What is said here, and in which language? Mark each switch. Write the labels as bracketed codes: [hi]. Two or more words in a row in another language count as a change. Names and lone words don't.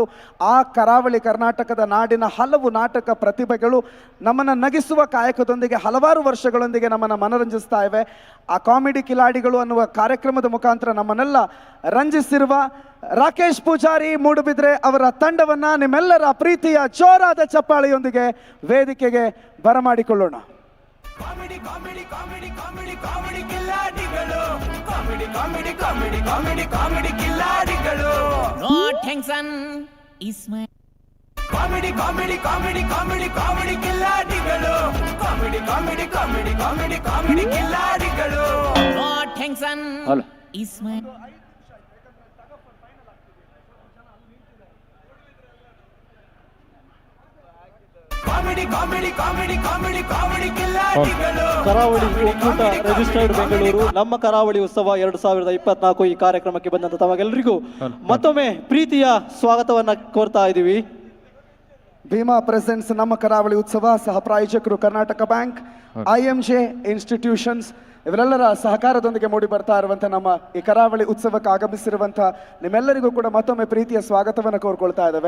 [kn] ಆ ಕರಾವಳಿ ಕರ್ನಾಟಕದ ನಾಡಿನ ಹಲವು ನಾಟಕ ಪ್ರತಿಭೆಗಳು ನಮ್ಮನ್ನು ನಗಿಸುವ ಕಾಯಕದೊಂದಿಗೆ ಹಲವಾರು ವರ್ಷಗಳೊಂದಿಗೆ ನಮ್ಮನ್ನು ಮನರಂಜಿಸ್ತಾ ಇವೆ. ಆ ಕಾಮಿಡಿ ಕಿಲಾಡಿಗಳು ಅನ್ನುವ ಕಾರ್ಯಕ್ರಮದ ಮುಖಾಂತರ ನಮ್ಮನ್ನೆಲ್ಲ ರಂಜಿಸಿರುವ ರಾಕೇಶ್ ಪೂಜಾರಿ ಮೂಡುಬಿದ್ರೆ ಅವರ ತಂಡವನ್ನು ನಿಮ್ಮೆಲ್ಲರ ಪ್ರೀತಿಯ ಜೋರಾದ ಚಪ್ಪಾಳೆಯೊಂದಿಗೆ ವೇದಿಕೆಗೆ ಬರಮಾಡಿಕೊಳ್ಳೋಣ. ಕಾಮಿಡಿ ಕಾಮಿಡಿ ಕಾಮಿಡಿ ಕಾಮಿಡಿ ಕಾಮಿಡಿ ಕಿಲ್ಲಾಡಿಗಳು, ಕಾಮಿಡಿ ಕಾಮಿಡಿ ಕಾಮಿಡಿ ಕಾಮಿಡಿ ಕಾಮಿಡಿ ಕಿಲ್ಲಾಡಿಗಳು. [en] no tension is my [kn] ಕಾಮಿಡಿ ಕಾಮಿಡಿ ಕಾಮಿಡಿ ಕಾಮಿಡಿ ಕಾಮಿಡಿ ಕಿಲ್ಲಾಡಿಗಳು, ಕಾಮಿಡಿ ಕಾಮಿಡಿ ಕಾಮಿಡಿ ಕಾಮಿಡಿ ಕಾಮಿಡಿ ಕಿಲ್ಲಾಡಿಗಳು. [en] no tension is my [kn] ಕಾಮಿಡಿ ಕಾಮಿಡಿ ಕಾಮಿಡಿ ಕಾಮಿಡಿ ಕಾಮಿಡಿ ಕಾಮಿಡಿ ಕಿಲ್ಲಾಡಿಗಳು ಕರಾವಳಿ ಒಕ್ಕೂಟ ರಿಜಿಸ್ಟರ್ಡ್ ಬೆಂಗಳೂರು ನಮ್ಮ ಕರಾವಳಿ ಉತ್ಸವ 2024 ಈ ಕಾರ್ಯಕ್ರಮಕ್ಕೆ ಬಂದಂತ ತಮಗೆಲ್ಲರಿಗೂ ಮತ್ತೊಮ್ಮೆ ಪ್ರೀತಿಯ ಸ್ವಾಗತವನ್ನ ಕೋರ್ತಾ ಇದ್ದೀವಿ. ಭೀಮಾ ಪ್ರೆಸೆನ್ಸ್ ನಮ್ಮ ಕರಾವಳಿ ಉತ್ಸವ ಸಹ ಪ್ರಾಯೋಜಕರು ಕರ್ನಾಟಕ ಬ್ಯಾಂಕ್, IMJ ಇನ್ಸ್ಟಿಟ್ಯೂಷನ್ಸ್ ಇವರೆಲ್ಲರ ಸಹಕಾರದೊಂದಿಗೆ ಮೂಡಿ ಬರ್ತಾ ಇರುವಂಥ ನಮ್ಮ ಈ ಕರಾವಳಿ ಉತ್ಸವಕ್ಕೆ ಆಗಮಿಸಿರುವಂಥ ನಿಮ್ಮೆಲ್ಲರಿಗೂ ಕೂಡ ಮತ್ತೊಮ್ಮೆ ಪ್ರೀತಿಯ ಸ್ವಾಗತವನ್ನು ಕೋರ್ಕೊಳ್ತಾ ಇದ್ದೇವೆ.